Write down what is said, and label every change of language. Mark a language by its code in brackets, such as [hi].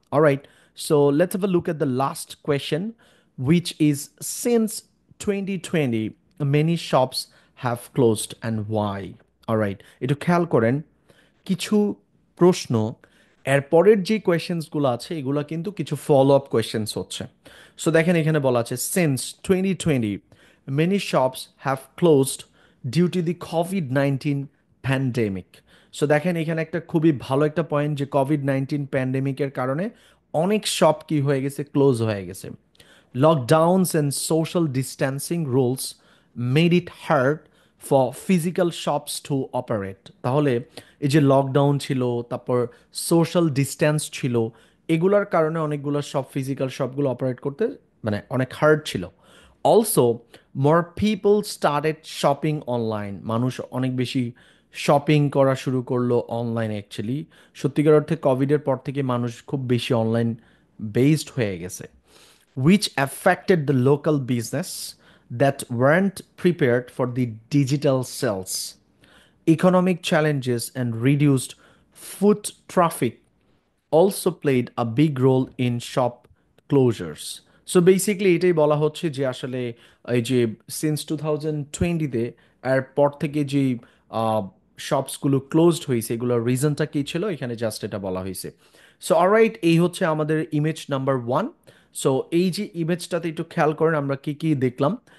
[en] Alright, so let's have a look at the last question, which is, since 2020 many shops have closed and why? [bn] Alright, একটু খেয়াল করেন কিছু প্রশ্ন, এরপরের যে কোয়েশ্চেন্সগুলো আছে এগুলো কিন্তু কিছু ফলো আপ কোয়েশ্চেন্স হচ্ছে। সো দেখেন এখানে বলা আছে, [en] Since 2020 many shops have closed due to the COVID-19 pandemic. [bn] So দেখেন এখানে একটা খুবই ভালো একটা পয়েন্ট যে কোভিড-19 প্যান্ডেমিকের কারণে অনেক শপ কি হয়ে গেছে, ক্লোজ হয়ে গেছে। [en] Lockdowns and social distancing rules made it hard for physical shops to operate. [bn] তাহলে এই যে লকডাউন ছিল, তারপর সোশ্যাল ডিস্টেন্স ছিল, এগুলার কারণে অনেকগুলো সব ফিজিক্যাল শপগুলো অপারেট করতে মানে অনেক হার্ড ছিল। [en] also more people started shopping online, [bn] মানুষ অনেক বেশি শপিং করা শুরু করলো অনলাইন। অ্যাকচুয়ালি সত্যিকার অর্থে কোভিডের পর থেকে মানুষ খুব বেশি অনলাইন বেসড হয়ে গেছে, [en] which affected the local business that weren't prepared for the digital sales. Economic challenges and reduced foot traffic also played a big role in shop closures. [bn] So basically এটাই বলা হচ্ছে যে আসলে এই যে সিন্স 2020-তে এর পর থেকে যে শপসগুলো ক্লোজড হয়েছে, এগুলোর রিজনটা কী ছিল এখানে জাস্ট এটা বলা হয়েছে। সো অলরাইট, এই হচ্ছে আমাদের ইমেজ নাম্বার 1। সো এই যে ইমেজটাতে একটু খেয়াল করেন আমরা কি কি দেখলাম।